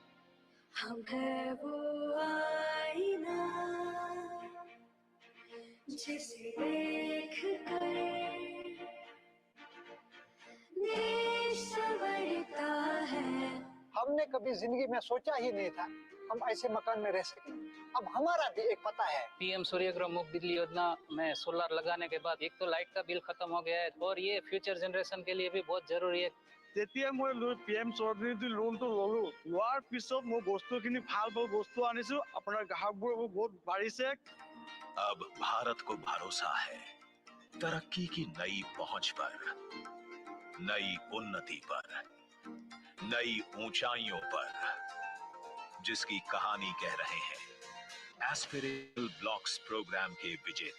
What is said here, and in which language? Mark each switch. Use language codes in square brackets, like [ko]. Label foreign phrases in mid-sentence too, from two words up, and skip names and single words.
[hi] हम है वो आईना जिसे देख कर देश संवरता है। हमने कभी जिंदगी में सोचा ही नहीं था हम ऐसे मकान में रह सकेंगे। अब हमारा भी एक पता है। पीएम सूर्यग्रह मुफ्त बिजली योजना में सोलर लगाने के बाद एक तो लाइट का बिल खत्म हो गया है और ये [en] future generation [hi] के लिए भी बहुत जरूरी है। [as] যেতিয়া মই PM সৌৰনিধি লোনটো ললো লোৱাৰ পিছত মই বস্তুখিনি ভাল বস্তু আনিছো আপোনাৰ গ্ৰাহকবোৰ বহুত বাঢ়িছে। [hi] अब भारत को भरोसा है तरक्की की नई पहुंच पर, नई उन्नति पर, नई ऊंचाइयों पर, जिसकी कहानी कह रहे हैं [en] aspirational blocks program [hi] के विजेता।